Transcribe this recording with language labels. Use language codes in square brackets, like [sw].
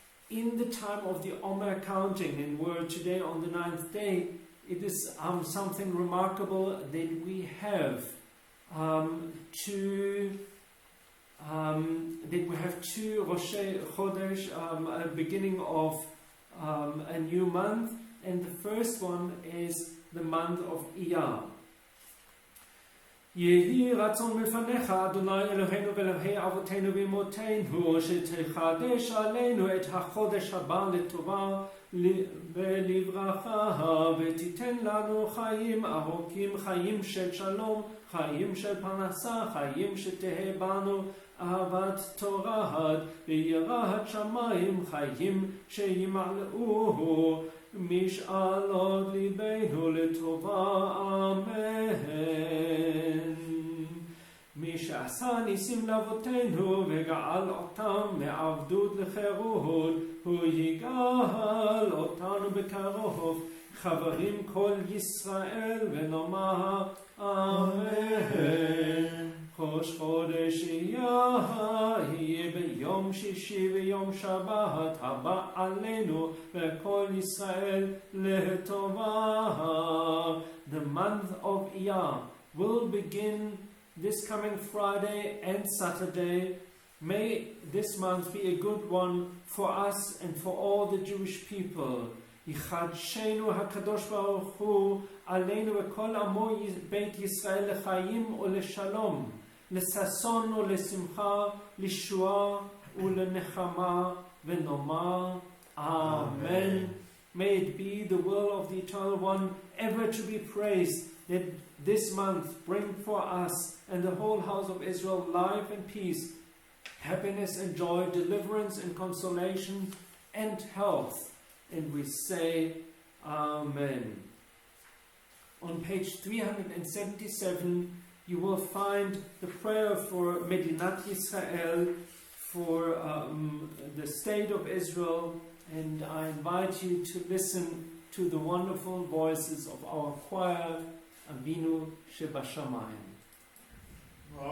[en] In the time of the Omer counting, and we're today on the 9th day, it is something remarkable that we have two Rosh Chodesh, a beginning of a new month, and the first one is the month of Iyar. [he] יהי רצון מלפניך, אדוני אלוהינו ואלוהי אבותינו ואמותינו, שתחדש עלינו את החודש הבא לטובה ולברכה, ותיתן לנו חיים ארוכים, חיים של שלום, חיים של פרנסה, חיים שתהא בנו אהבת תורה ויראת שמיים, חיים שימלאוהו משאלות ליבנו לטובה, אמן. מי שעשה ניסים לאבותינו וגאל אותם מעבדות לחירות, הוא יגאל אותנו בקרוב. חברים כל ישראל ונאמר אמן. ראש חודש יהיה ביום שישי ויום שבת הבא עלינו וכל ישראל לטובה. [en] The month of Iyar will begin this coming Friday and Saturday. May this month be a good one for us and for all the Jewish people. [he] יחדשנו הקדוש ברוך הוא עלינו וכל עמו בית ישראל לחיים ולשלום, לששון ולשמחה, לישועה ולנחמה, ונאמר Amen. [en] May it be the will of the Eternal One ever to be praised, that this month bring for us and the whole house of Israel life and peace, happiness and joy, deliverance and consolation and health. And we say Amen. On page 377 you will find the prayer for Medinat Yisrael, for the state of Israel, and I invite you to listen to the wonderful voices of our choir, Avinu Shebashamayim.